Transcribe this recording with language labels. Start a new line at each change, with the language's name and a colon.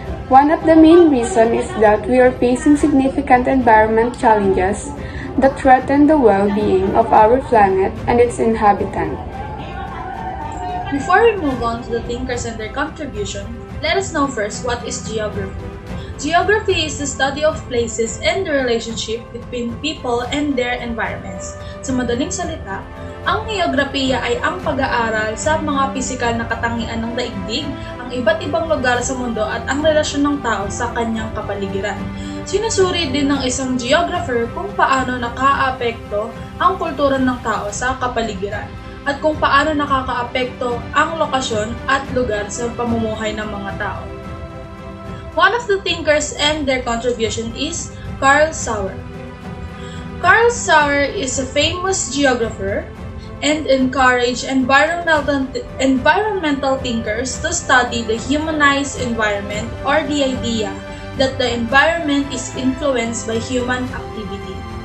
English: One of the main reasons is that we are facing significant environment challenges that threaten the well-being of our planet and its inhabitants. Before we move on to the thinkers and their contribution, let us know first what is geography. Geography is the study of places and the relationship between people and their environments.
Filipino: Sa madaling salita, ang geografiya ay ang pag-aaral sa mga pisikal na katangian ng daigdig, ang iba't ibang lugar sa mundo at ang relasyon ng tao sa kanyang kapaligiran. Sinusuri din ng isang geographer kung paano nakaaapekto ang kultura ng tao sa kapaligiran at kung paano nakakaapekto ang lokasyon at lugar sa pamumuhay ng mga tao.
English: One of the thinkers and their contribution is Carl Sauer. Carl Sauer is a famous geographer and encouraged environmental thinkers to study the humanized environment or the idea that the environment is influenced by human activity.